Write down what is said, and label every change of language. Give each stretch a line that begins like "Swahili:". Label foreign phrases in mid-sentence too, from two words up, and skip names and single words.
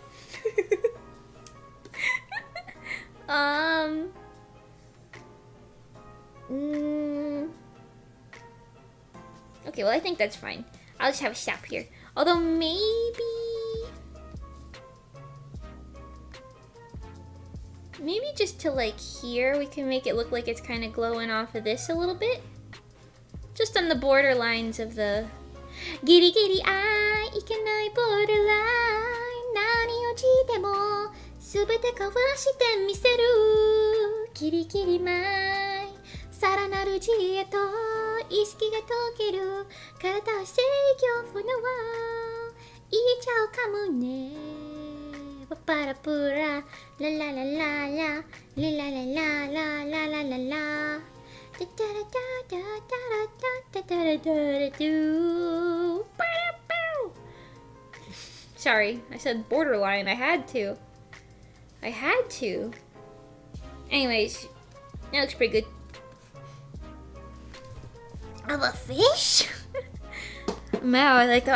English: Okay, well I think that's fine. I'll just have a stop here. Although maybe just to like here, we can make it look like it's kind of glowing off of this a little bit. Just on the border lines of the...
Japanese: ギリギリ愛いけない borderline. 何をしても全てかわしてみせる. ギリギリ舞いさらなる次元へと意識が溶ける体は制御不能言っちゃうかもねパパラプララララララララララララララララタタラタタタラタタタラタラタゥ
English: Sorry, I said borderline. I had to. Anyways, that looks pretty good. Of a fish? Wow, I like that.